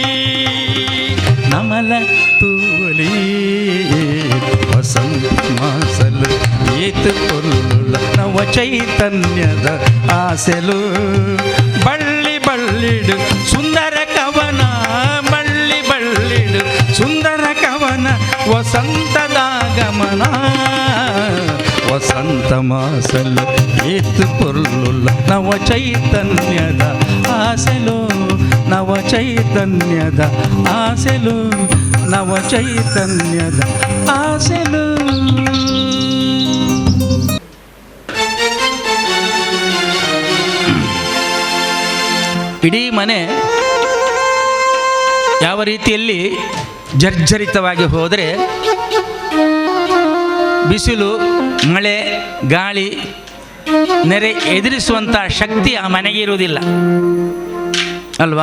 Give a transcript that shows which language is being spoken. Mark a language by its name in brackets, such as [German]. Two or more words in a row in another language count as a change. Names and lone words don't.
[Tulu] ನಮಲ ತೂವಲಿ ವಸಂತ ಮಾಸಲ ಏತು ಪೊರ್ಲು ನವ ಚೈತನ್ಯದ ಆಸೆಲು. ಬಳ್ಳಿ ಬಳ್ಳಿಡು ಸುಂದರ ಕವನ, ಬಳ್ಳಿ ಬಳ್ಳಿಡು ಸುಂದರ ಕವನ, ವಸಂತದಾಗಮನ. ವಸಂತ ಮಾಸಲ ಏತು ಪೊರ್ಲು ನವ ಚೈತನ್ಯದ ಆಸೆಲು. ನವ ಚೈತನ್ಯದ ಆಸೆಲು, ನವ ಚೈತನ್ಯದ ಆಸೆಲು. [Kannada] ಇಡೀ ಮನೆ ಯಾವ ರೀತಿಯಲ್ಲಿ ಜರ್ಜರಿತವಾಗಿ ಹೋದರೆ ಬಿಸಿಲು, ಮಳೆ, ಗಾಳಿ, ನೆರೆ ಎದುರಿಸುವಂಥ ಶಕ್ತಿ ಆ ಮನೆಗೆ ಇರುವುದಿಲ್ಲ ಅಲ್ವಾ?